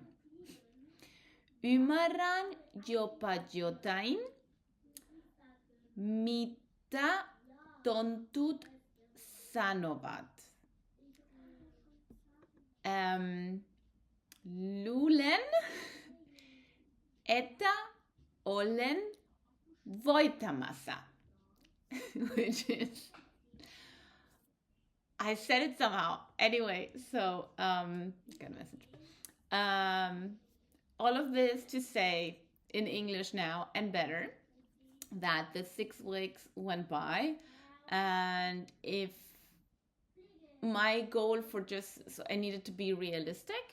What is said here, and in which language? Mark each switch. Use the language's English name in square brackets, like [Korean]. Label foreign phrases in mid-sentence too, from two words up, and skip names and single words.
[Finnish] Ymmärrän jopa jotain, mitä tontut sanovat. Luulen, että olen voittamassa. [English] Which is, I said it somehow. Anyway, so, got a message. All of this to say in English now and better that the 6 weeks went by, and if my goal for so I needed to be realistic.